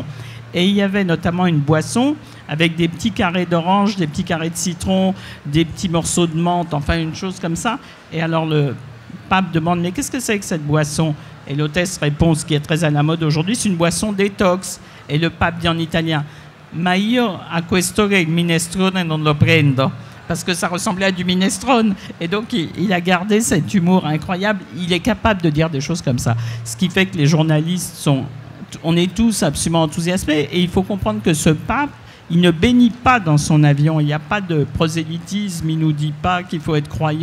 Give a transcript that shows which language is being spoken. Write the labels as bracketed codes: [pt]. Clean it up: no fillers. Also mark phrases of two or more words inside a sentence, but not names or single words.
[fr] Et il y avait notamment une boisson avec des petits carrés d'orange, des petits carrés de citron, des petits morceaux de menthe, enfin une chose comme ça. Et alors le pape demande « Mais qu'est-ce que c'est que cette boisson ?» Et l'hôtesse répond, ce qui est très à la mode aujourd'hui, c'est une boisson détox. Et le pape dit en italien, [it] ma io a questo che il minestrone non lo prendo, [fr] parce que ça ressemblait à du minestrone. Et donc il a gardé cet humour incroyable. Il est capable de dire des choses comme ça. Ce qui fait que les journalistes on est tous absolument enthousiasmés. Et il faut comprendre que ce pape, il ne bénit pas dans son avion. Il n'y a pas de prosélytisme. Il ne nous dit pas qu'il faut être croyant.